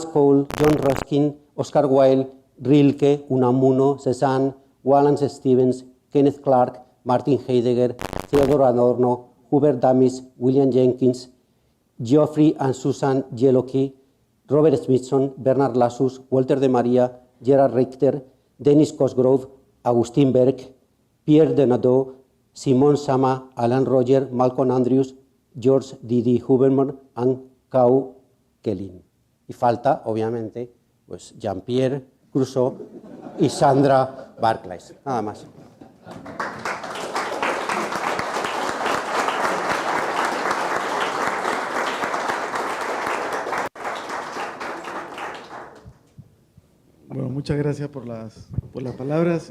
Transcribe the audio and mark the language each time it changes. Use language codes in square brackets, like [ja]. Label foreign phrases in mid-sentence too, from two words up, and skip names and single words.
[es] Cole, John Ruskin, Oscar Wilde, Rilke, Unamuno, Cézanne, Wallace Stevens, Kenneth Clark, Martin Heidegger, Theodor Adorno, Hubert Damis, William Jenkins, Geoffrey and Susan Yellocky, Robert Smithson, Bernard Lassus, Walter de Maria, Gerard Richter, Dennis Cosgrove, Agustín Berg, Pierre Denaudot, Simon Sama, Alan Roger, Malcolm Andrews, George Didi Huberman and Kau Kellin. Y falta, obviamente, pues Jean-Pierre Crusoe y Sandra Barclays. Nada más. Bueno, muchas gracias por las palabras.